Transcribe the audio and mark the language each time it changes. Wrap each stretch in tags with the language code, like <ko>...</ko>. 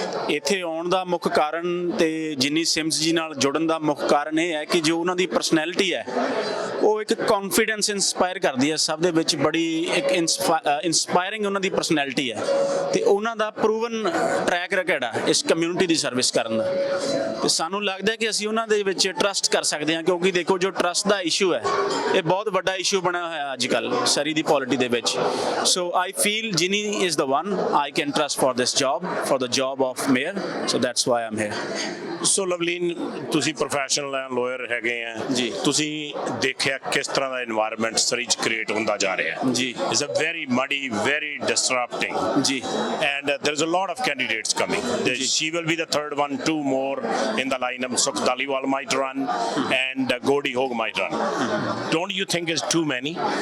<pa>ਇੱਥੇ ਆਉਣ ਦਾ ਮੁੱਖ ਕਾਰਨ ਤੇ ਜਿਨੀ ਸਿਮਸ ਜੀ ਨਾਲ ਜੁੜਨ ਦਾ ਮੁੱਖ ਕਾਰਨ ਇਹ ਹੈ ਕਿ ਜੋ ਉਹਨਾਂ ਦੀ ਪਰਸਨੈਲਿਟੀ ਹੈ ਉਹ ਇੱਕ ਕੌਨਫੀਡੈਂਸ ਇੰਸਪਾਇਰ ਕਰਦੀ ਹੈ ਸਭ ਦੇ ਵਿੱਚ, ਬੜੀ ਇੱਕ ਇੰਸਪਾਇਰਿੰਗ ਉਹਨਾਂ ਦੀ ਪਰਸਨੈਲਿਟੀ ਹੈ ਤੇ ਉਹਨਾਂ ਦਾ ਪ੍ਰੂਵਨ ਟਰੈਕ ਰਿਕਾਰਡ ਹੈ ਇਸ ਕਮਿਊਨਿਟੀ ਦੀ ਸਰਵਿਸ ਕਰਨ ਦਾ। ਤੇ ਸਾਨੂੰ ਲੱਗਦਾ ਕਿ ਅਸੀਂ ਉਹਨਾਂ ਦੇ ਵਿੱਚ ਟਰਸਟ ਕਰ ਸਕਦੇ ਹਾਂ, ਕਿਉਂਕਿ ਦੇਖੋ ਜੋ ਟਰਸਟ ਦਾ ਇਸ਼ੂ ਹੈ ਇਹ ਬਹੁਤ ਵੱਡਾ ਇਸ਼ੂ ਬਣਿਆ ਹੋਇਆ ਅੱਜ ਕੱਲ੍ਹ ਸਰੀ ਦੀ ਪੋਲਿਟੀ ਦੇ ਵਿੱਚ।</pa> <en>So I feel Jinny is the one I can trust for this job, for the job of mayor, so that's why I'm here.</en> <pa>ਸੋ ਲਵਲੀਨ, ਤੁਸੀਂ ਪ੍ਰੋਫੈਸ਼ਨਲ ਲਾਇਰ ਹੈਗੇ ਆ ਜੀ, ਤੁਸੀਂ ਦੇਖਿਆ ਕਿਸ ਤਰ੍ਹਾਂ ਦਾ এনवायरमेंट ਸਰੀ 'ਚ ਕ੍ਰੀਏਟ ਹੁੰਦਾ ਜਾ ਰਿਹਾ ਜੀ।</pa> <en>It's a very muddy, very disrupting,</en> <pa>ਜੀ,</pa> <en>and there's a lot of candidates coming. She will be the third one, two more in the lineup. Sukh Taliwal might run and Godi Hog might run. Don't you think it's too many?</en>